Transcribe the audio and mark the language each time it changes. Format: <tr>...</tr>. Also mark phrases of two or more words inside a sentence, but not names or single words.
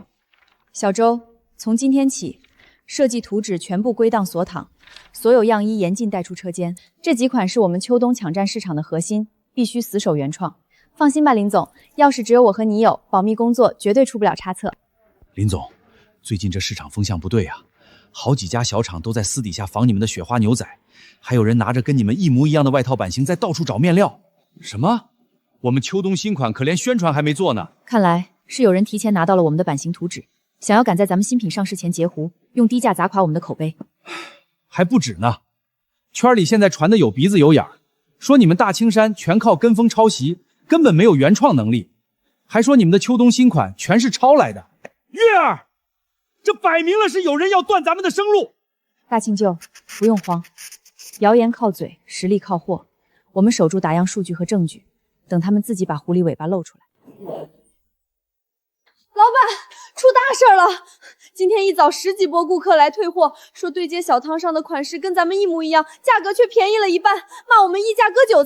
<zh>小周，從今天起，設計圖紙全部歸檔鎖躺，所有樣衣嚴禁帶出車間。這幾款是我們秋冬搶佔市場的核心，必須死守原創。放心吧，林總，鑰匙只有我和你有，保密工作絕對出不了差錯。林總，最近這市場風向不對啊，好幾家小廠都在私底下仿你們的雪花牛仔。還有人拿着跟你們一模一樣的外套版型在到處找面料。什麼？我們秋冬新款可連宣傳還沒做呢。看來是有人提前拿到了我們的版型圖紙，想要趕在咱們新品上市前截胡，用低價砸垮我們的口碑。還不止呢，圈裡現在傳的有鼻子有眼兒，說你們大青山全靠跟風抄襲，根本沒有原創能力，還說你們的秋冬新款全是抄來的。月兒，這擺明了是有人要斷咱們的生路。大庆舅，不用慌。謠言靠嘴，實力靠貨。我們守住打樣數據和證據，等他們自己把狐狸尾巴露出来。老板，出大事了！今天一早10幾波顧客來退貨，說對接小湯上的款式跟咱們一模一樣，價格卻便宜了1半，罵我們溢價割韭菜。</zh>